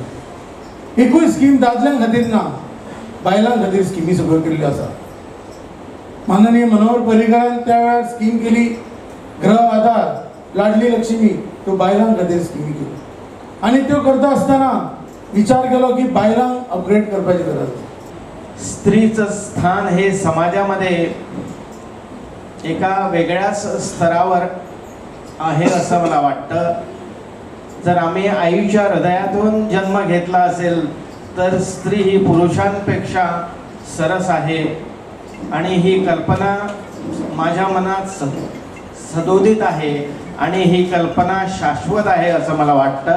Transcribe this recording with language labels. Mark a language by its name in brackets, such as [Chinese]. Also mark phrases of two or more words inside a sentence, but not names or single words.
[Konkani] एकूय स्कीम दादल्यां खातीर ना, बायलां खातीर स्किमी सगळ्यो केल्ल्यो आसा। माननीय मनोहर पर्रीकारान त्या वेळार स्कीम केली, गृह आधार, लाडली लक्ष्मी, तो बायलां खातीर स्किमी केली आणि त्यो करता आसतना विचार केलो की बायलांक अपग्रेड करपाची गरज आसा। [Marathi] स्त्रीचं स्थान हे समाजामध्ये एका वेगळ्याच स्तरावर आहे असं मला वाटतं। जर आम्ही आईच्या हृदयातून जन्म घेतला असेल तर स्त्री ही पुरुषांपेक्षा सरस आहे आणि ही कल्पना माझ्या मनात सदोदित आहे आणि ही कल्पना शाश्वत आहे असं मला वाटतं।